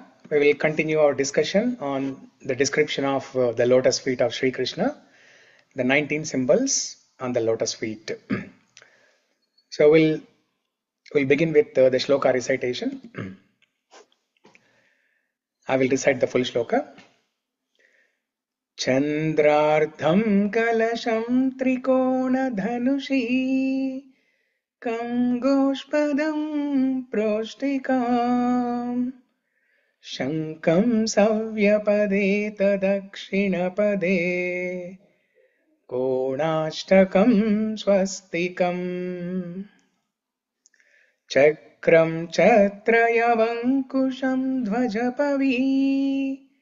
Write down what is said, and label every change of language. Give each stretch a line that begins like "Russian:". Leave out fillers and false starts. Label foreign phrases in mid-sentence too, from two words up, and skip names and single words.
English: We will continue our discussion on the description of the lotus feet of Sri Krishna, the 19 symbols on the lotus feet. So we'll begin with the shloka recitation. I will recite the full shloka.
Sanskrit: चन्द्रार्धं कलशं त्रिकोणधनुषी खं गोष्पदं प्रोष्ठिकां शङ्खं सव्यपदे दक्षिणपदे कोणाष्टकं स्वस्तिकं चक्रं छत्रयवाङ्कुशं ध्वजपवी